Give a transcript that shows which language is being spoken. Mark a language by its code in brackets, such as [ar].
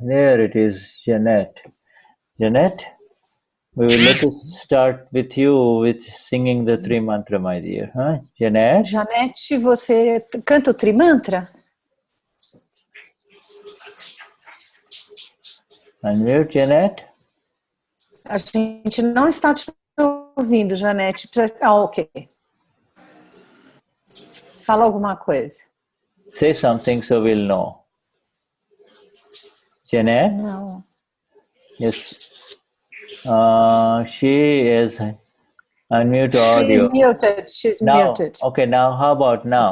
[en] There it is, Jeanette. Jeanette, let us start with you with singing the Trimantra, my dear. Huh? Jeanette? [pt] Jeanette, você canta o Trimantra? [en] Unmute, Jeanette. [pt] A gente não está te ouvindo, Jeanette. [en] Ok. [pt] Fala alguma coisa. [en] Say something so we'll know. Jeanette? No. Yes. She is unmute audio. She's now, muted. Okay, now how about now?